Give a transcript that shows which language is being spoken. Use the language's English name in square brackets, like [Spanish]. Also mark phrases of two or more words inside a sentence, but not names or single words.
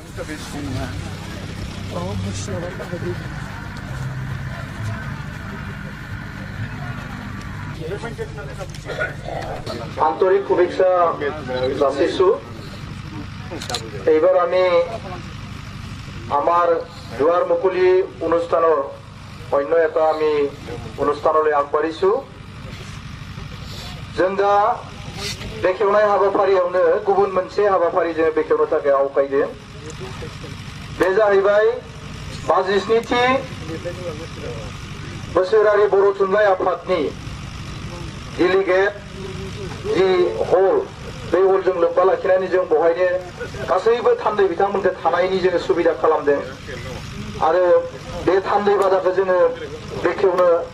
[Assamese] আন্তরিক শুভেচ্ছা যাচিছো এইবাৰ আমি আমাৰ দুৱাৰ মুকলি অনুষ্ঠানৰ অন্য এটা আমি অনুষ্ঠানলৈ আগবাঢ়িছো [Bodo] जों दा बेखेवनाय हाबाफारियावनो गुबुन मोनसे हाबाफारि जों बेखेवनो थाखाय आवगायदों बे जाहैबाय 57थि बोसोरारि बर' थुनलाइ आफादनि डेलिगेट जि हल बे हलजों लोब्बा लाखिनानै जों बहायनो गासैबो थान्दै बिथांमोनखौ थानायनि जोङो सुबिदा खालामदों आरो बे थान्दै बादाखौ जोङो बेखेवनो